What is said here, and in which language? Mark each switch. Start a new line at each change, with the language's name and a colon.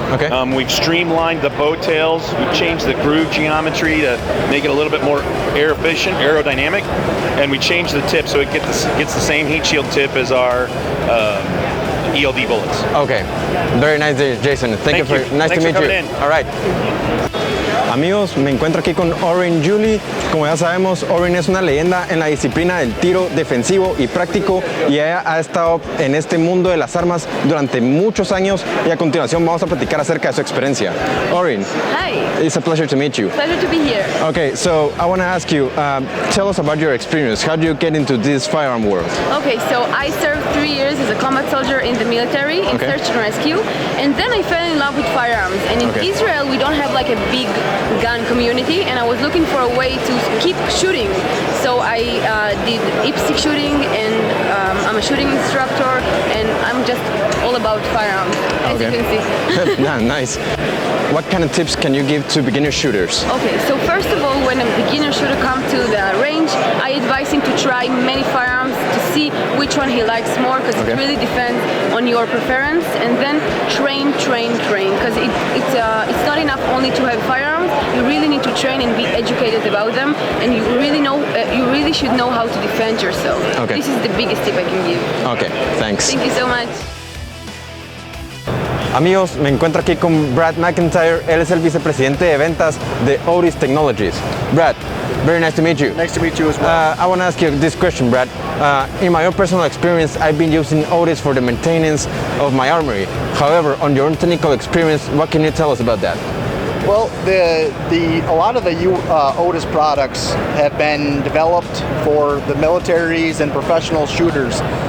English: Okay. We've streamlined the bow tails. We've changed the groove geometry to make it a little bit more air efficient, aerodynamic, and we changed the tip so it gets the same heat shield tip as our ELD bullets. Okay, very nice, Jason. Thank you. Nice Thanks to meet for you. coming in. All right.
Spanish: Amigos, me encuentro aquí con Orin Julie. Como ya sabemos, Orin es una leyenda en la disciplina del tiro defensivo y práctico y ella ha estado en este mundo de las armas durante muchos años y a continuación vamos a platicar acerca de su experiencia.
English: Orin. Hi. It's a pleasure to meet you. Pleasure to be here. Okay, so I want to ask you, tell us about your experience. How did you get into this firearm world? Okay, so I served 3 years as a combat soldier in the military in search and rescue, and then I fell in love with firearms. And in Israel, we don't have like a big gun community, and I was looking for a way to keep shooting. So I did IPSC shooting, and I'm a shooting instructor, and I'm just all about firearms, as you can see. Yeah, nice. What kind of tips can you give to beginner shooters? Okay, so first of all, when a beginner shooter comes to the range, I advise him to try many firearms to see which one he likes more, because it really depends on your preference. And then train, because it's not enough only to have firearms. You really need to train and be educated about them, and you really should know how to defend yourself. Okay. This is the biggest tip I can give. Okay, thanks. Thank you so much.
Spanish: Amigos, me encuentro aquí con Brad McIntyre. Él es el vicepresidente de ventas de Otis Technologies.
English: Brad, very nice to meet you. Nice to meet you as well. I want to ask you this question, Brad. In my own personal experience, I've been using Otis for the maintenance of my armory. However, on your own technical experience, what can you tell us about that? Well, a lot of the Otis products have been developed for the militaries and professional shooters.